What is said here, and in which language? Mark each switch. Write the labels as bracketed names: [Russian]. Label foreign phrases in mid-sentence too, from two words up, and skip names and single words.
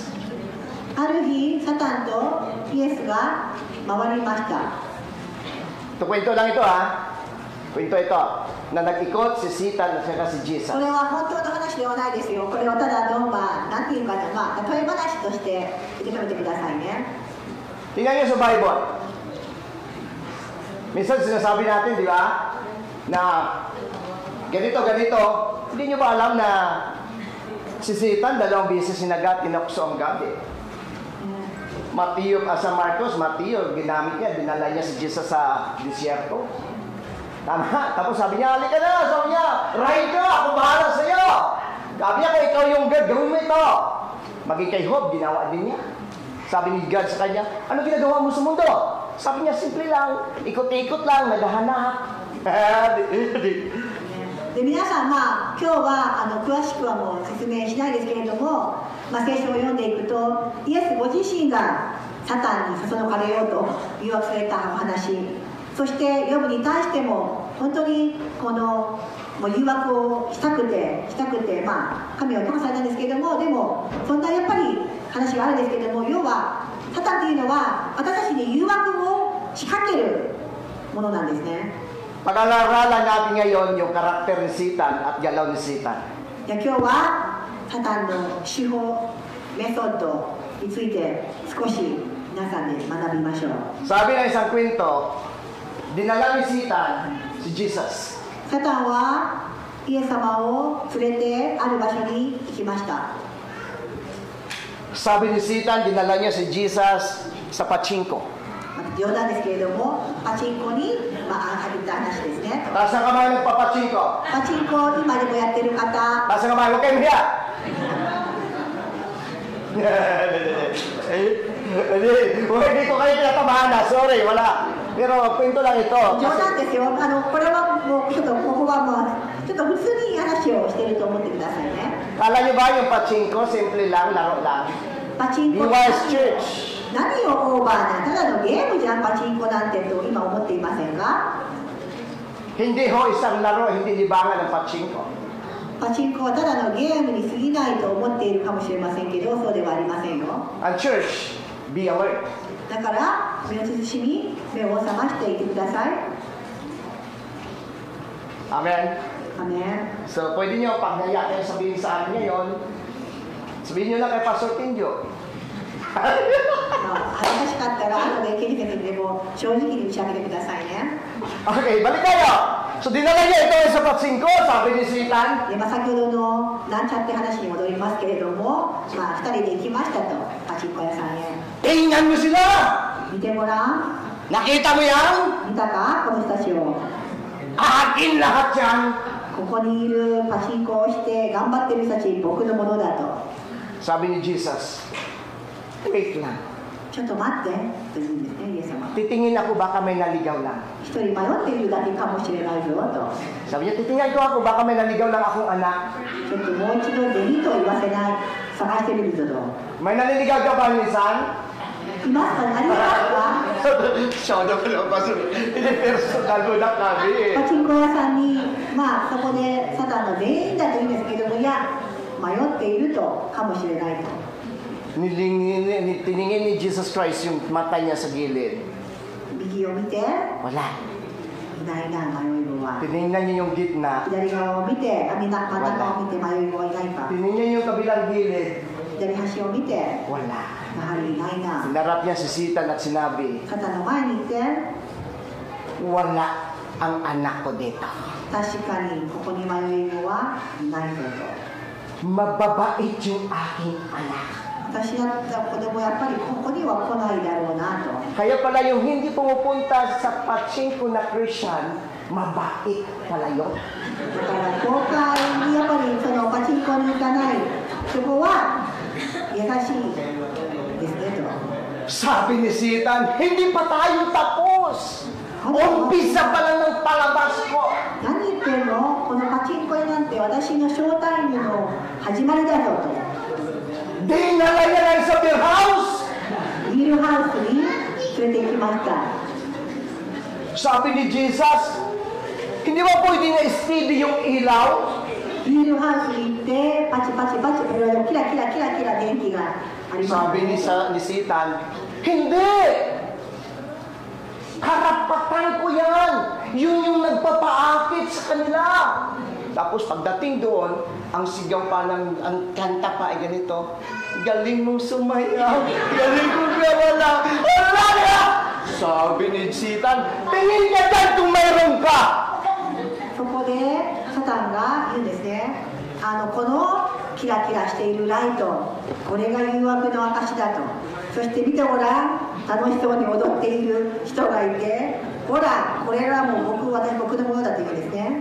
[Japanese] ある日、サタンとイエスが回りました。 [Filipino] Ito kwento lang ito ha. Kwento ito. Na nag-ikot si Satan at si Jesus. [Japanese] これは本当の話ではないですよ。これはただの、なんていうかな、例え話として受け止めてくださいね。 [Filipino] Tingnan niyo sa Bible. Minsan sinasabi natin, di ba? Na ganito. Hindi niyo ba alam na si Satan dalawang beses sinagat, tinakso ang gabi? Mateo, sa Marcos, Mateo, ginamit niya, dinala niya si Jesus sa disyerto. Tama? Tapos sabi niya, halika na! Sabi niya, ride ka! Ako bahala sa'yo! Sabi niya, kung ikaw yung God, gawin mo ito! Maging kay Job, ginawa din niya. Sabi ni God sa kanya, ano ginagawa mo sa mundo? Sabi niya, simple lang, ikot-ikot lang, naghahanap. [Japanese] で皆さん、今日は詳しくはもう説明しないですけれども、聖書を読んでいくと、イエスご自身がサタンにそそのかれようと誘惑されたお話、そしてヨブに対しても本当にこのもう誘惑をしたくて、神を殺されたんですけれども、でもそんなやっぱり話があるんですけれども、要はサタンというのは私たちに誘惑を仕掛けるものなんですね。 [Filipino] Pag-alaralan natin ngayon yung karakter ni Satan at galaw ni Satan. [Japanese] 今日はサタンの手法、メソッドについて少し皆さんで学びましょう。 [Filipino] Sabi ng isang kwento, dinala ni Satan si Jesus. [Japanese] サタンはイエス様を連れてある場所に行きました。 [Filipino] Sabi ni Satan, dinala niya si Jesus sa pachinko. [Japanese] 冗談ですけれども、パチンコに入った話ですね。 [Filipino] Taas ang kamay ng papachinko. [Japanese] パチンコ今でもやってる方、 [Filipino] Taas ang kamay, huwag kayong hiya. Hindi ko kayo pinatabahan na, sorry, wala. Pero kwento lang ito. [Japanese] 冗談ですよ。これはもうちょっとここはもうちょっと普通に話をしていると思ってくださいね。 [Filipino] Kala niyo ba yung pachinko, simple lang, laro lang? [Japanese] パチンコ DY's Church. 何をオーバーな、ただのゲームじゃんパチンコなんてと今思っていませんか？ [Filipino] Hindi ho isang laro, hindi libangan ng pachinko. [Japanese] パチンコはただのゲームに過ぎないと思っているかもしれませんけど、そうではありませんよ。 [English] And church, be alert. [Japanese] だから目を慎み、目を覚ましていてください。 Amen. アメン。 [Filipino] So, pwede nyo, pag naiyak kayo sabihin sa akin ngayon, sabihin nyo lang kay Pastor Kenjo. [Japanese] 恥ずかしかったら後でケリケリでも正直に打ち明けてくださいね。 [Filipino] Okay, balik tayo. So, dinala niya ito sa pachinko, sabi ni Satan. [Japanese] で先ほどのなんちゃって話に戻りますけれども、2人で行きましたと、パチンコ屋さんへ。 [Filipino] Tingnan mo sila! [Japanese] 見てごらん。 [Filipino] Nakita mo yan? [Japanese] 見たかこの人たちを。 [Filipino] Akin lahat yan! [Japanese] ここにいるパチンコをして頑張ってる人たち僕のものだと。 [Filipino] Sabi ni Jesus, wait lang. [Japanese] ちょっと待ってと言うんですね、イエス様。 [Filipino] Titingin ako baka may naligaw lang. [Japanese] 一人迷っているだけかもしれないぞと。 [Filipino] Sabi niya, titingnan ko ako baka may naligaw lang akong anak. [Japanese] ちょっともう一度デリと言わせない、探してみるぞと。 [Filipino] May naliligaw ka ba minsan? [Japanese] いますか？ありますか？ [Filipino] Siya na pala pastor. Hindi personal mo na kami. [Japanese] パチンコ屋さんに、そこでサタンの全員だと言うんですけども、いや、迷っているとかもしれないと。 [Filipino] Tiningin ni Jesus Christ yung mata niya sa gilid. [Japanese] 右を見て、い [Filipino] Wala. [Japanese] ないな、迷い子は。 [Filipino] Tiningnan niya yung gitna. [Japanese] 左側を見て、真ん中を見て迷い子はいないか。 [Filipino] Tiningnan niya yung kabilang gilid. [Japanese] 左端を見て、や [Filipino] Wala. [Japanese] はりいないな。 [Filipino] Hinarap niya si Satan at sinabi, [Japanese] サタンの前に行って、 [Filipino] wala ang anak ko dito. [Japanese] 確かにここに迷い子はいないぞと。 [Filipino] Mababait yung aking anak. [Japanese] 私だった子供やっぱりここには来ないだろうなと。 [Filipino] Kaya pala yung hindi pumupunta sa pachinko na Christian, mabait pala yun. [Japanese] だから教会にやっぱりそのパチンコに行かない、そこは優しいですねと。 [Filipino] Sabi ni Satan, hindi pa tayo tapos. Umpisa pa lang ng palabas ko. [Japanese] 何言ってんの、このパチンコ屋なんて私のショータイムの始まりだぞと。 [Filipino] Dinala niya lang sa beer house. [Japanese] ビールハウスに連れて行きました。 [Filipino] Sabi ni Jesus, hindi ba pwede na steady yung ilaw? [Japanese] ビールハウスに行ってパチパチパチキラキラキラキラ電気があります。 [Filipino] Sabi ni Satan, hindi! Karapatan ko yan! Yun yung nagpapaakit sa kanila! Tapos pagdating doon, ang sigaw pa ng, ang kanta pa ay ganito, galing mong sumayaw, galing mong gawala, wala na! Sabi ni Satan, tingin ka dyan kung mayroon ka! [Japanese] そこでサタンが言うんですね。このキラキラしているライト、これが誘惑の証だと。そして見てごらん、楽しそうに踊っている人がいて、ほら、これらも僕のものだと言うんですね。